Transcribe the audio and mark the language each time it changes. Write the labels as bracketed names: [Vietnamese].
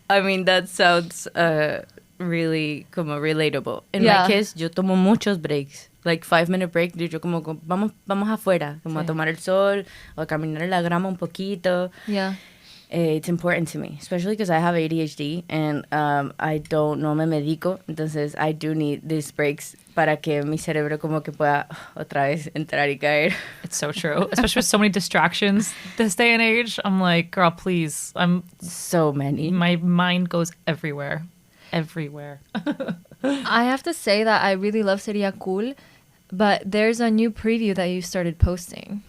[English] I mean, that sounds really como relatable. In my case, [Spanish] yo tomo muchos breaks. [English] Like 5-minute break, [Spanish] yo como vamos afuera, como a tomar el sol o a caminar en la grama un poquito. [English] Yeah. It's important to me, especially because I have ADHD and [Spanish] no me medico. Entonces, [English] I do need these breaks [Spanish] para que mi cerebro como que pueda otra vez entrar y caer. [English] It's so true. Especially with so many distractions this day and age. I'm like, girl, please. So many. My mind goes everywhere. Everywhere. I have to say that I really love Sería Cool, but there's a new preview that you started posting.